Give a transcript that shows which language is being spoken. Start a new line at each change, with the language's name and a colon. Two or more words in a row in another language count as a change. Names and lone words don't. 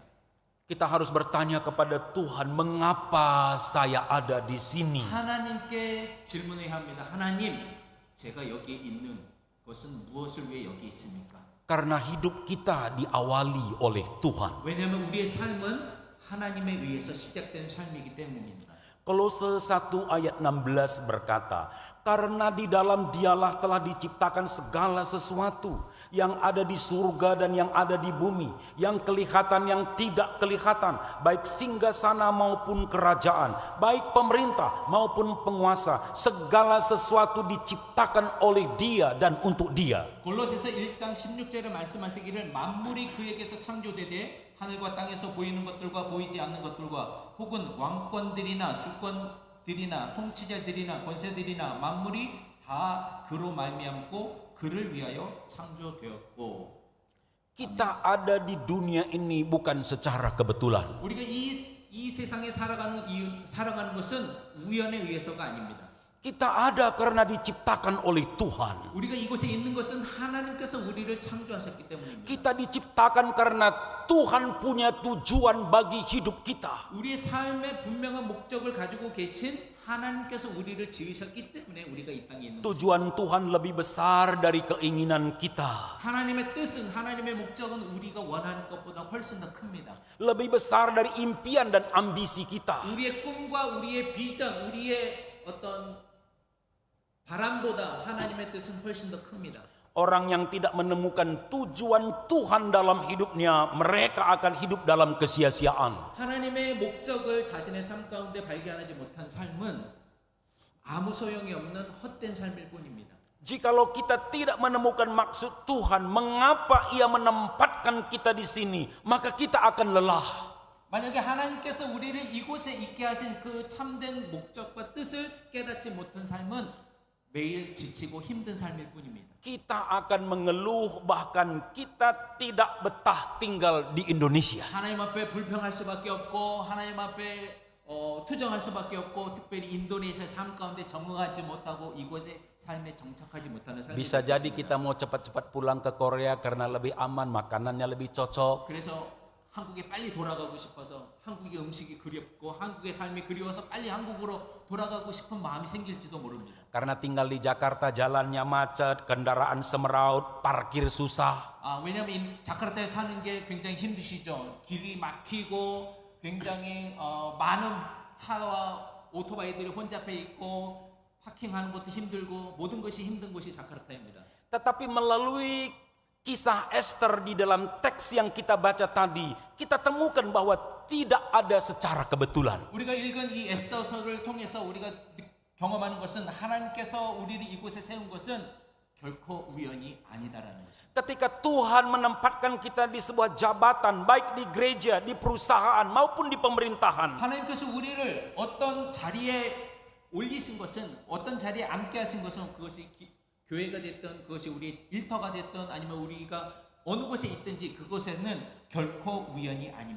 Indonesian: Kita harus bertanya kepada Tuhan, mengapa saya ada di sini?
Korean: 하나님께 질문해야 합니다. 하나님, 제가 여기에 있는 것은 무엇을 위해 여기 있습니까?
Indonesian: Karena hidup kita diawali oleh Tuhan.
Korean: 왜냐하면 우리의 삶은 하나님에 의해서 시작된 삶이기 때문입니다.
Indonesian: Kolose 1 ayat 16 berkata, karena di dalam Dialah telah diciptakan segala sesuatu yang ada di surga dan yang ada di bumi, yang kelihatan yang tidak kelihatan, baik singgasana maupun kerajaan, baik pemerintah maupun penguasa, segala sesuatu diciptakan oleh Dia dan untuk Dia.
Korean: 골로새서 1장 16절에 말씀하시기를 만물이 그에게서 창조되되 하늘과 땅에서 보이는 것들과 보이지 않는 것들과 혹은 왕권들이나 주권들이나 통치자들이나 권세들이나 만물이 다 그로 말미암고 그를 위하여 창조되었고.
Indonesian: Kita ada di dunia ini bukan secara kebetulan.
Korean: 우리가 이 세상에 살아가는 것은 우연에 의해서가 아닙니다.
Indonesian: Kita ada karena diciptakan oleh Tuhan.
Korean: 우리가 이곳에 있는 것은 하나님께서 우리를 창조하셨기 때문입니다.
Indonesian: Kita diciptakan karena Tuhan punya tujuan bagi hidup kita.
Korean: 우리의 삶에 분명한 목적을 가지고 계신 하나님께서 우리를 지으셨기 때문에 우리가 이 땅에 있는 것입니다.
Indonesian: Tujuan Tuhan lebih besar dari keinginan kita.
Korean: 하나님의 뜻은, 하나님의 목적은 우리가 원하는 것보다 훨씬 더 큽니다.
Indonesian: Lebih besar dari impian dan ambisi kita.
Korean: 우리의 꿈과 우리의 비전, 우리의 어떤 바람보다 하나님의 뜻은 훨씬 더 큽니다.
Indonesian: Orang yang tidak menemukan tujuan Tuhan dalam hidupnya, mereka akan hidup dalam kesia-siaan.
Korean: 하나님의 목적을 자신의 삶 가운데 발견하지 못한 삶은 아무 소용이 없는 헛된 삶일 뿐입니다.
Indonesian: Jikalau kita tidak menemukan maksud Tuhan, mengapa Ia menempatkan kita di sini, maka kita akan lelah.
Korean: 만약에 하나님께서 우리를 이곳에 있게 하신 그 참된 목적과 뜻을 깨닫지 못한 삶은 매일 지치고 힘든 삶일 뿐입니다.
Indonesian: Kita akan mengeluh, bahkan kita tidak betah tinggal di Indonesia.
Korean: 하나님 앞에 불평할 수밖에 없고 하나님 앞에 투정할 수밖에 없고 특별히 인도네시아 삶 가운데 적응하지 못하고 이곳에 삶에 정착하지 못하는 삶이
Indonesian: Bisa jadi kita mau cepat-cepat pulang ke Korea karena lebih aman, makanannya lebih cocok.
Korean: 그래서 한국에 빨리 돌아가고 싶어서 한국의 음식이 그립고 한국의 삶이 그리워서 빨리 한국으로 돌아가고 싶은 마음이 생길지도 모릅니다.
Indonesian: Karena tinggal di Jakarta jalannya macet, kendaraan semeraut, parkir susah.
Korean: 왜냐하면 자카르타에 사는 게 굉장히 힘드시죠. 길이 막히고 굉장히 많은 차와 오토바이들이 혼잡해 있고 파킹하는 것도 힘들고 모든 것이 힘든 곳이 자카르타입니다.
Indonesian: Tetapi melalui kisah Esther di dalam teks yang kita baca tadi, kita temukan bahwa tidak ada secara kebetulan.
Korean: 우리가 읽은 이 에스더서를 통해서 우리가 경험하는 것은 하나님께서 우리를 이곳에 세운 것은 결코 우연이 아니다라는 것입니다.
Indonesian: Ketika Tuhan menempatkan kita di sebuah jabatan, baik di gereja, di perusahaan maupun di pemerintahan,
Korean: 하나님께서 우리를 어떤 자리에 올리신 것은, 어떤 자리에 앉게 하신 것은 그것이 교회가 됐든 그것이 우리 일터가 됐든 아니면 우리가 어느 곳에 있든지 그곳에는 결코 우연이 아닙니다.